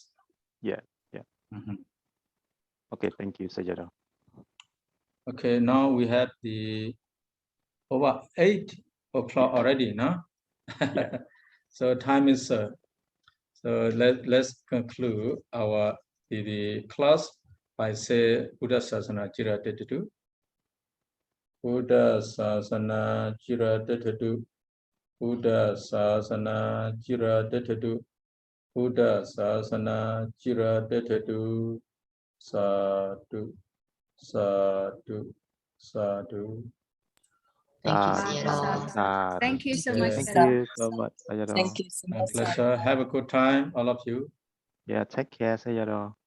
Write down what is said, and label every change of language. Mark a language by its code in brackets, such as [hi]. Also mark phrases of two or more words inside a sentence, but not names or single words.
[en] Yeah. Yeah. Okay, thank you, Sayadaw. Okay, now we have the over 8 o'clock already, no? Yeah. So time is so let's conclude our the class by say [pi] Buddha Sasana Jira Tetitu. Buddha Sasana Jira Tetitu. Buddha Sasana Jira Tetitu. Buddha Sasana Jira Tetitu. Sadhu. Sadhu. Sadhu. [en] Thank you, Sayadaw. Thank you so much. Thank you so much, Sayadaw. Thank you so My much. pleasure. Have a good time, all of you. Yeah, take care, Sayadaw.